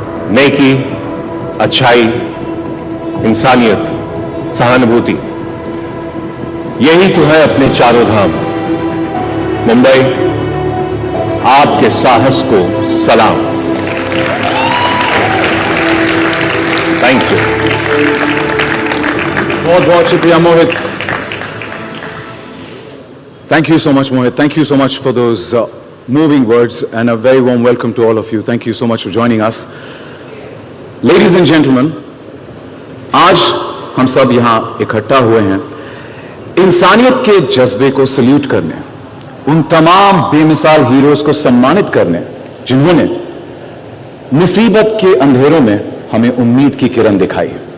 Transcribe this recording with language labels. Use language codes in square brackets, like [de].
[hi] नेकी, अच्छाई, इंसानियत, सहानुभूति, यही तो है अपने चारों धाम। मुंबई, आपके साहस को सलाम। [en] Thank you. [hi] बहुत बहुत शुक्रिया मोहित। [en] Thank you so much, Mohit. Thank you so much for those moving words and a very warm welcome to all of you. Thank you so much for joining us. Ladies and gentlemen, [hi] आज हम सब यहाँ इकट्ठा हुए हैं इंसानियत के जज्बे को सल्यूट करने, उन तमाम बेमिसाल हीरोज को सम्मानित करने जिन्होंने मुसीबत के अंधेरों में हमें उम्मीद की किरण दिखाई।